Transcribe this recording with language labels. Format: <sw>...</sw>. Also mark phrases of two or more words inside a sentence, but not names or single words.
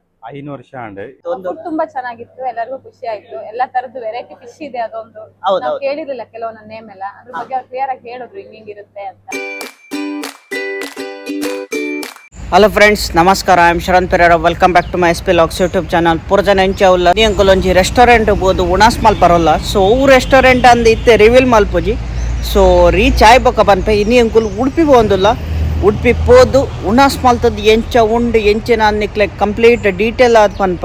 <kn>5 ವರ್ಷ ಅಂಡ್ ಫುಡ್ ತುಂಬಾ ಚೆನ್ನಾಗಿತ್ತು, ಎಲ್ಲರಿಗೂ ಖುಷಿ ಆಯ್ತು. ಎಲ್ಲಾ ತರದ್ದು</kn> <en>variety fish</en> <kn>ಇದೆ. ಅದೊಂದು ನಾವು ಕೇಳಿರ್ಲಿಲ್ಲ ಕೆಲವೊಂದು ನೇಮ್ ಎಲ್ಲ, ಅದ್ರ ಬಗ್ಗೆ ಅವ್ರು ಕ್ಲಿಯರ್ ಆಗಿ ಹೇಳಿದ್ರು ಹಿಂಗಿರುತ್ತೆ ಅಂತ.</kn> <en>hello friends, ನಮಸ್ಕಾರ. I am Sharan Pereira. Welcome back to my spvlogs YouTube channel.</en> <tcy>ಪೂರ ಜನ ಎಂಚವುಲ್ಲ ನೀ ಅಂಕಲ್ ಒಂಜಿ ರೆಸ್ಟೋರೆಂಟ್ ಬೋದು ಉಣಾಸ್ ಮಾಲ್ ಬರೋಲ್ಲ. ಸೊ ಅವು ರೆಸ್ಟೋರೆಂಟ್ ಅಂದ್ ಇತ್ತೆ ರಿವೀಲ್ ಮಲ್ಪುಜಿ.</tcy> <en>so reach</en> <tcy>ಆಯ್ ಬೊಕ್ಕ ಬನ್ಪೆ ಇನ್ನಿ ಅಂಕುಲ್ ಉಡುಪಿ ಹೋಂದುಲ್ಲ. ಉಡುಪಿ ಪೋದು ಉಣಾಸ್ ಮಾಲ್ತದ್ದು ಎಂಚ ಉಂಡು ಎಂಚಿನ ಅನ್ನಿಕ್ಲೆ</tcy> <en>complete detail</en> <tcy>ಆದ ಪನ್ಪ.</tcy>